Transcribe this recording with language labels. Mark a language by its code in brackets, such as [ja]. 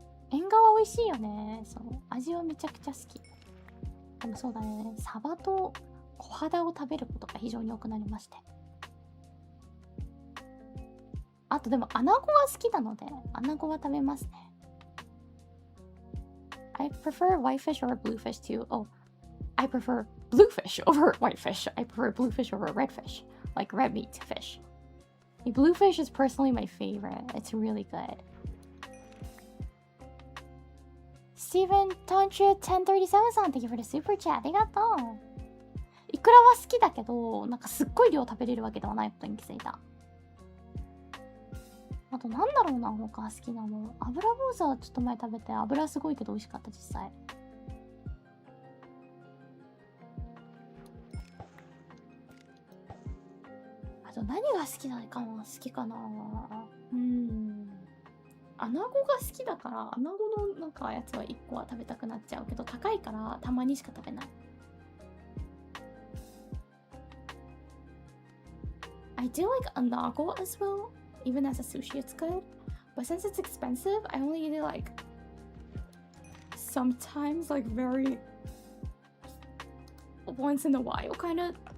[ja] 縁側美味しいよね。そう。味はめちゃくちゃ好き。でもそうだね、サバと小肌を食べることが非常に多くなりまして。あとでもアナゴが好きなので、アナゴは食べますね。 [en] I prefer whitefish over bluefish too. Oh, I prefer bluefish over whitefish. I prefer bluefish over redfish, like red meat fish. Bluefish is personally my favorite. It's really good. Steven Tonchu 1037さん、Thank you for the super chat. [ja] ありがとう。イクラは好きだけど、なんかすっごい量食べれるわけではないことに気づいた。あとなんだろうな、他好きなの。油坊主はちょっと前食べて、油すごいけど美味しかった、実際。あと何が好きなのかな、好きかな。アナゴが好きだから、アナゴのなんかやつは1個は食べたくなっちゃうけど、高いからたまにしか食べない。 [en] I do like anago as well, even as a sushi it's good. But since it's expensive, I only eat it like sometimes, like very once in a while, kind of.